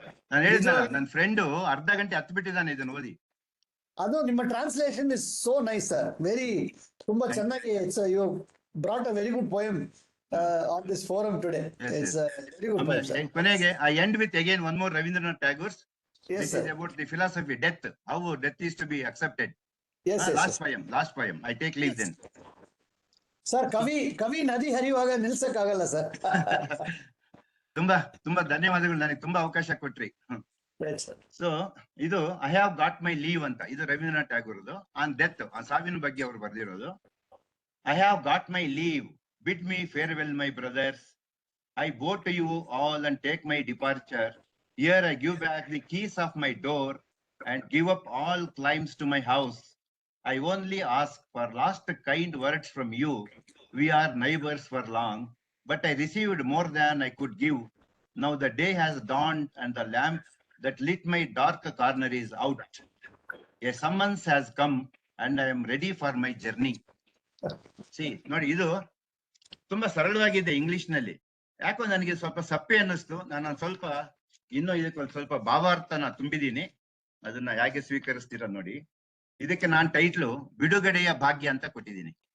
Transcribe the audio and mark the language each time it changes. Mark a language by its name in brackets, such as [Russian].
[Kannada] ನಾನು ಹೇಳಿದ್ನಲ್ಲ, ನನ್ನ ಫ್ರೆಂಡ್ ಅರ್ಧ ಗಂಟೆ ಹತ್ತು ಬಿಟ್ಟಿದ್ದಾನೆ ಇದನ್ನ ಓದಿ. ಅದು ನಿಮ್ಮ [English] Translation is so nice sir. [Kannada] ತುಂಬಾ ಚೆನ್ನಾಗಿ [English] You brought a very good poem on this forum today. It's very good poem. [Kannada] ಕೊನೆಗೆ [English] I end with again one more Rabindranath Tagore's. Yes, This is about the philosophy, death, how death is to be accepted. Yes, last poem. I take leave then. [Kannada] Sir, ಕವಿ ನದಿ ಹರಿಯುವಾಗ ನಿಲ್ಸಕ್ ಆಗಲ್ಲ sir. ತುಂಬಾ ಧನ್ಯವಾದಗಳು, ನನಗೆ ತುಂಬಾ ಅವಕಾಶ ಕೊಟ್ರಿ. ಸೊ ಇದು [English] I have got my leave [Kannada] ಅಂತ, ಇದು ರವೀಂದ್ರನಾಥ್ ಟ್ಯಾಗೋರ್ದು [English] on death, [Kannada] ಆ ಸಾವಿನ ಬಗ್ಗೆ ಅವರು ಬರೆದಿರೋದು. [English] I have got my leave, bid me farewell my brothers. I bow to you all and take my departure. Here I give back the keys of my door and give up all claims to my house. I only ask for last kind words from you. We are neighbors for long, but I received more than I could give. Now the day has dawned and the lamp that lit my dark corner is out. A summons has come and I am ready for my journey. See, [Kannada] ನೋಡಿ, ಇದು ತುಂಬಾ ಸರಳವಾಗಿದೆ English ನಲ್ಲಿ. ಯಾಕೋ ನನಗೆ ಸ್ವಲ್ಪ ಸಪ್ಪೆ ಅನ್ನಿಸ್ತು. ನಾನು ಸ್ವಲ್ಪ ಇನ್ನೂ ಇದಕ್ಕೆ ಸ್ವಲ್ಪ ಭಾವಾರ್ಥನ ತುಂಬಿದೀನಿ. ಅದನ್ನ ಹೇಗೆ ಸ್ವೀಕರಿಸ್ತೀರ ನೋಡಿ. ಇದಕ್ಕೆ ನಾನು ಟೈಟ್ಲು ಬಿಡುಗಡೆಯ ಭಾಗ್ಯ ಅಂತ ಕೊಟ್ಟಿದ್ದೀನಿ.